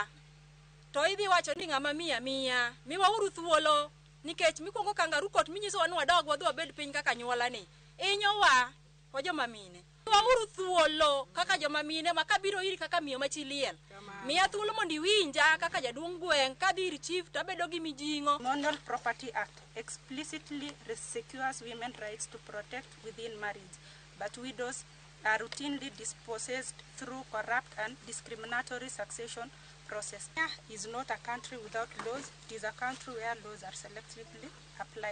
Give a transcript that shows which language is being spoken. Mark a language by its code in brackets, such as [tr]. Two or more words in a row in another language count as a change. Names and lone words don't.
[luo] To idhi wacho ni ng'ama miya miwa uru thuolo nikech mikongo kangaru kot minyiso wan wadog wadhi wabed piny kaka nyuola ni. Inyowa wa joma mine. Miwa uru thuolo kaka joma mine ma kabiro iri kaka miyo machiliel. Miya thuolo mondo iwinja kaka jaduong' gweng' kadhi ir chief tabedo gi mijing'o. [en] Matrimonial Property Act explicitly secures women's rights to protect within marriage, but widows are routinely dispossessed through corrupt and discriminatory succession process. Kenya is not a country without laws. It is a country where laws are selectively applied.